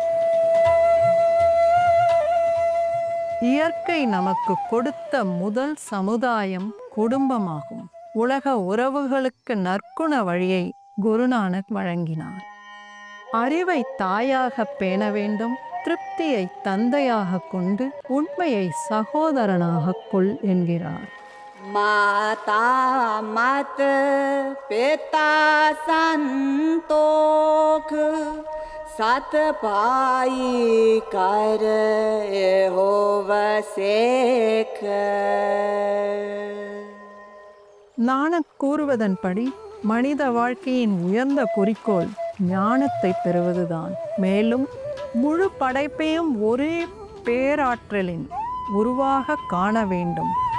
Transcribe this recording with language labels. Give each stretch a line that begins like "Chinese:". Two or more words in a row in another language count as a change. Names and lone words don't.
Tamil: இயற்கை நமக்கு கொடுத்த முதல் சமுதாயம் குடும்பமாகும். உலக உறவுகளுக்கு நற்குண வழியை குருநானக் வழங்கினார். அறிவை தாயாக பேண வேண்டும், திருப்தியை தந்தையாக கொண்டு உண்மையை சகோதரனாக கொள் என்கிறார்.
Punjabi: ਮਾਤਾ ਮਤ ਪਿਤਾ ਸੰਤੋਖ ਸਤ ਪਾਈ ਕਰ ਹੋਵ ਸੇਖ.
Tamil: நாணக் கூறுவதன்படி மனித வாழ்க்கையின் உயர்ந்த குறிக்கோள் ஞானத்தை பெறுவதுதான். மேலும் முழு படைப்பையும் ஒரே பேராற்றலின் உருவாக காண வேண்டும்.